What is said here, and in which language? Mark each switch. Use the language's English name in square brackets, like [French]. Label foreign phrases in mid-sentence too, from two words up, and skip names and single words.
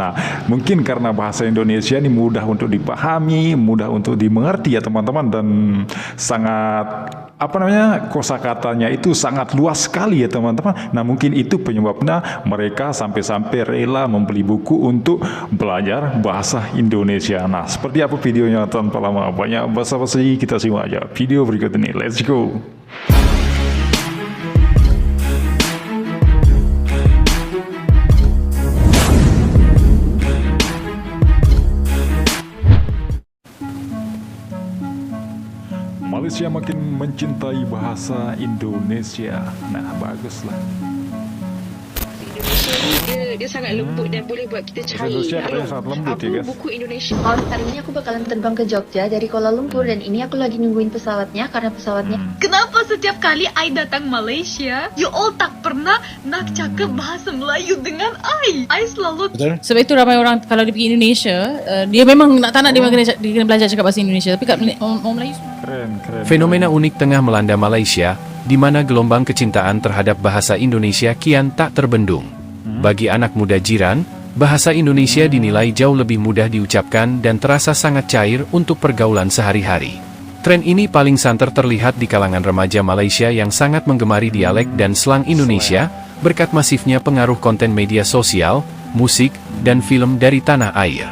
[Indonesian] Nah mungkin karena bahasa Indonesia ini mudah untuk dipahami, mudah untuk dimengerti ya teman-teman, dan sangat kosakatanya itu sangat luas sekali ya teman-teman. Nah mungkin itu penyebabnya mereka sampai-sampai rela membeli buku untuk belajar bahasa Indonesia. Nah seperti apa videonya, tanpa lama banyak basa-basi kita simak aja video berikut ini. [English] Let's go. [Indonesian] Malaysia makin mencintai bahasa Indonesia. Nah, baguslah. [Malay] Indonesia ni dia sangat lembut dan boleh buat kita cair. [Indonesian] Indonesia katanya sangat lembut apa ya guys. buku Indonesia? Hari ini aku bakalan terbang ke Jogja dari Kuala Lumpur dan ini aku lagi nungguin pesawatnya karena pesawatnya. [Malay] Kenapa setiap kali I datang Malaysia, [English] you all [Malay] tak pernah nak cakap bahasa Melayu dengan I selalu. Sebab itu ramai orang kalau dia pergi Indonesia, dia memang tak nak dia kena belajar cakap bahasa Indonesia, tapi kat orang Melayu [Indonesian] Keren. Fenomena unik tengah melanda Malaysia, di mana gelombang kecintaan terhadap bahasa Indonesia kian tak terbendung. Bagi anak muda jiran, bahasa Indonesia dinilai jauh lebih mudah diucapkan dan terasa sangat cair untuk pergaulan sehari-hari. Tren ini paling santer terlihat di kalangan remaja Malaysia yang sangat menggemari dialek dan slang Indonesia berkat masifnya pengaruh konten media sosial, musik, dan film dari tanah air.